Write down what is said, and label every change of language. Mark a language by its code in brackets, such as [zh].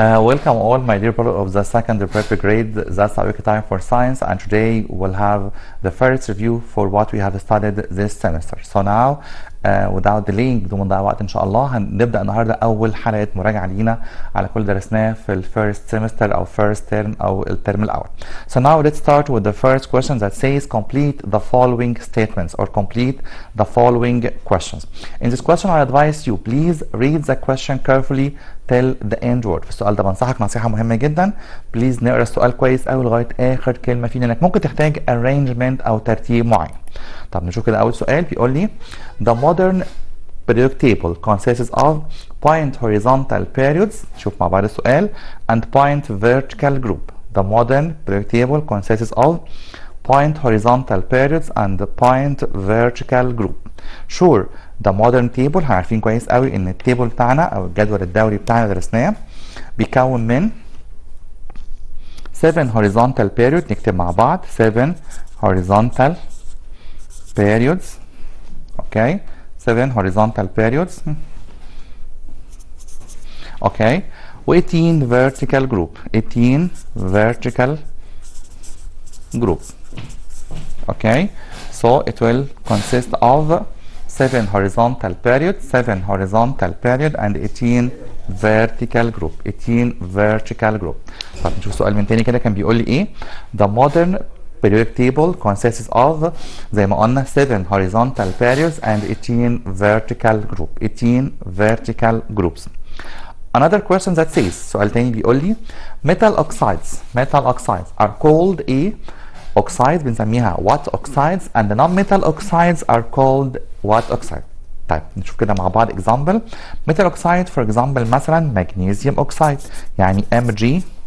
[en] Welcome all my dear people of the second preparatory grade. That's our time for science, and today we'll have the first review for what we have studied this semester. So now without delaying [ar] بدون ما نضيع وقت ان شاء الله هنبدا النهارده اول حلقه مراجعه لينا على كل درسناه في الفيرست سيمستر او first term او الترم الاول. [en] So now let's start with the first question that says complete the following statements or complete the following questions. In this question I advise you please read the question carefully till the end word. [ar] في السؤال ده بنصحك نصيحه مهمه جدا، بليز نقرا السؤال كويس قوي لغايه اخر كلمه فيه لانك ممكن تحتاج arrangement او ترتيب معين. طب نشوف كده اول سؤال بيقول لي [en] the modern periodic table consists of point horizontal periods. [ar] شوف مع بعض السؤال [en] and point vertical group. The modern periodic table consists of point horizontal periods and point vertical group. Sure the modern table [ar] احنا عارفين كويس قوي ان التيبل بتاعنا او الجدول الدوري بتاعنا درسناه بيكون من [en] 7 horizontal periods. [ar] نكتب مع بعض [en] 7 horizontal periods. Okay 7 horizontal periods. Okay و 18 vertical group. 18 vertical group. Okay so it will consist of 7 horizontal periods, 7 horizontal period and 18 vertical group. 18 vertical group. [ar] طب نشوف سؤال من تاني كده كان بيقول لي ايه؟ [en] The modern periodic table consists of [ar] زي ما قلنا [en] 7 horizontal periods and 18 vertical group. 18 vertical groups. Another question that says [ar] سؤال تاني بيقول لي [en] metal oxides are called a oxides [ar] بنسميها [en] what oxides and the non-metal oxides are called what oxide. [ar] طيب نشوف كده مع بعض example. [en] metal oxide for example مثلا magnesium oxide يعني MgO2.